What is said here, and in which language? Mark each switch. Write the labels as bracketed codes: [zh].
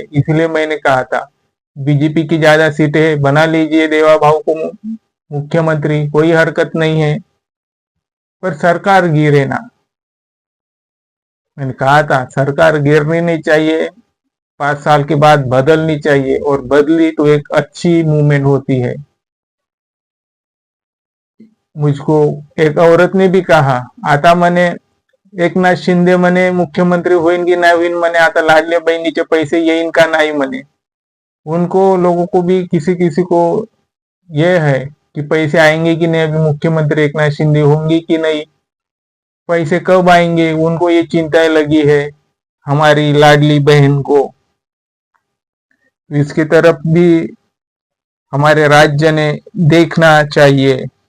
[hi] इसलिए मैंने कहा था बीजेपी की ज्यादा सीटें बना लीजिए, देवा भाव को मुख्यमंत्री, कोई हरकत नहीं है, पर सरकार गिरे ना। मैंने कहा था सरकार गिरनी नहीं चाहिए, 5 साल के बाद बदलनी चाहिए, और बदली तो एक अच्छी मूवमेंट होती है। मुझको एक औरत ने भी कहा, [mr] आता म्हणे एकनाथ शिंदे म्हणे मुख्यमंत्री होईन की नाही होईन म्हणे, आता लाडल्या बहिणीचे पैसे येईन का नाही म्हणे। [hi] उनको लोगों को भी किसी किसी को ये है कि पैसे आएंगे कि नहीं, अभी मुख्यमंत्री एकनाथ शिंदे होंगे कि नहीं, पैसे कब आएंगे, उनको ये चिंताएं लगी है हमारी लाडली बहन को। इसकी तरफ भी हमारे राज्य ने देखना चाहिए।